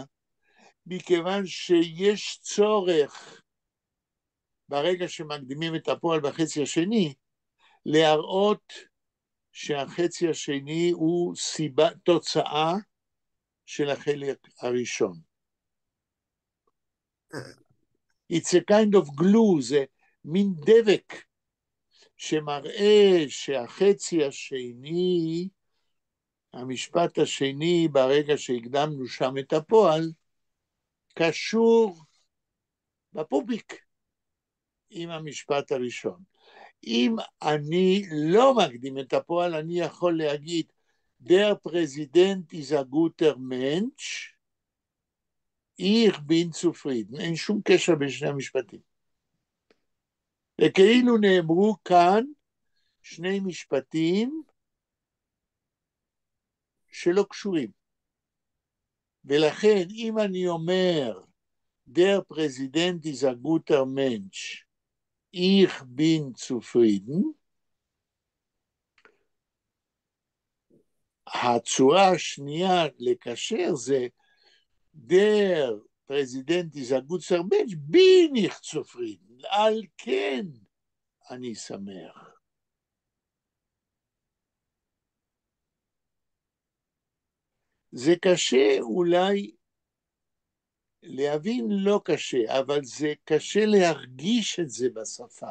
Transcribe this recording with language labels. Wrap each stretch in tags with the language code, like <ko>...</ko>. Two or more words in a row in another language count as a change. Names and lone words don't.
<he>מכיוון שיש צורך, ברגע שמקדימים את הפועל בחצי השני, להראות שהחצי השני הוא תוצאה של החלק הראשון.</he> <en>It's a kind of glue,</en> <he>זה מין דבק שמראה שהחצי השני, המשפט השני, ברגע שהקדמנו שם את הפועל, קשור בפופיק עם המשפט הראשון. אם אני לא מקדים את הפועל, אני יכול להגיד,</he> <yi>Der Präsident ist ein guter Mensch, ich bin zufrieden.</yi> <he>אין שום קשר בין שני המשפטים. וכאילו נאמרו כאן שני משפטים שלא קשורים. ולכן אם אני אומר,</he> <yi>Der Präsident ist ein guter Mensch, ich bin zufrieden,</yi> <he>הצורה השנייה לקשר זה,</he> <yi>der Präsident ist ein guter Mensch, bin ich zufrieden,</yi> <he>על כן אני שמח. זה קשה אולי להבין, לא קשה, אבל זה קשה להרגיש את זה בשפה.</he>